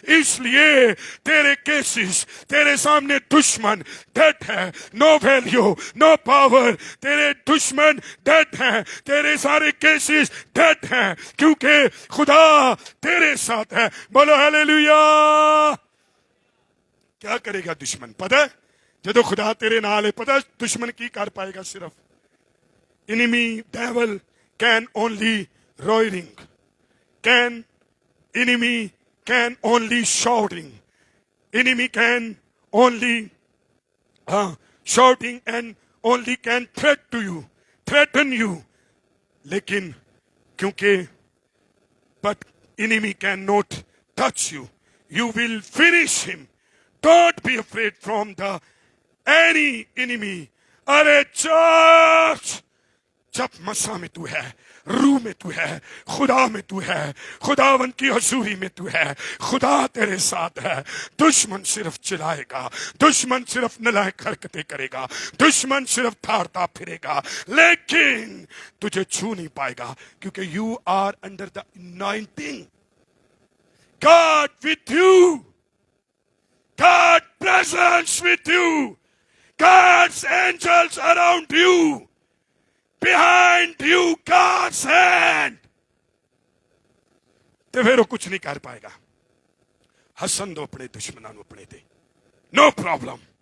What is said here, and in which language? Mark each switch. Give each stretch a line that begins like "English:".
Hindi: इसलिए तेरे केसेस, तेरे सामने दुश्मन डेड है,
English: No value, no power.
Hindi: तेरे दुश्मन डेड है, तेरे सारे केसेस डेड हैं, क्योंकि खुदा तेरे साथ है। बोलो हालेलुया। क्या करेगा दुश्मन पता है? जदों खुदा तेरे नाल है, पता है दुश्मन की कर पाएगा?
English: सिर्फ enemy devil can only roaring, enemy can only shouting, enemy can only shouting and only can threaten you,
Hindi: लेकिन क्योंकि
English: but enemy cannot touch you, you will finish him. Don't be afraid from the any enemy.
Hindi: अरे church, जब मसा में तू है, रूह में तू है, खुदा में तू है, खुदावन की हजूरी में तू है, खुदा तेरे साथ है। दुश्मन सिर्फ चिल्लाएगा, दुश्मन सिर्फ नालायक हरकतें करेगा, दुश्मन सिर्फ थारता फिरेगा, लेकिन तुझे छू नहीं पाएगा, क्योंकि
English: You are under the anointing. God with you, God presence with you, God's angels around you, behind you God's hand।
Punjabi: ਤੇ ਫਿਰ ਉਹ ਕੁਝ ਨਹੀਂ ਕਰ ਪਾਏਗਾ।
Hindi: हसन दो अपने दुश्मनों ਨੂੰ अपने ਤੇ, नो प्रॉब्लम।